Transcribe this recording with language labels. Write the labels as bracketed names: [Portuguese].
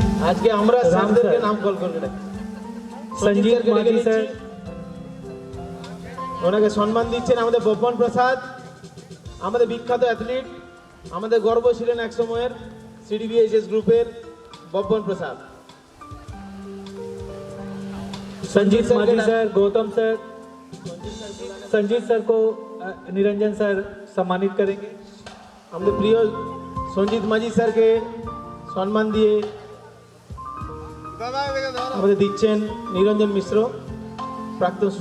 [Bangla] আজকে আমরা স্যারদেরকে নাম কল করে রাখি। [Hindi] संजीत माजी सर, [Bangla] ওনাকে সম্মান দিচ্ছেন আমাদের বব্বন প্রসাদ, আমাদের বিখ্যাত অ্যাথলিট, আমাদের গর্ব ছিলেন এক সময়ের সিডিবিএইচএস গ্রুপের বব্বন প্রসাদ। [Hindi] संजीत माजी sir, Gautam sir, Sanjeet sir को निरंजन सर सम्मानित करेंगे। [Bangla] আমাদের প্রিয় সঞ্জিত মাঝি স্যারকে সম্মান দিয়ে আমাদের দিচ্ছেন নিরঞ্জন মিশ্র, প্রাক্তন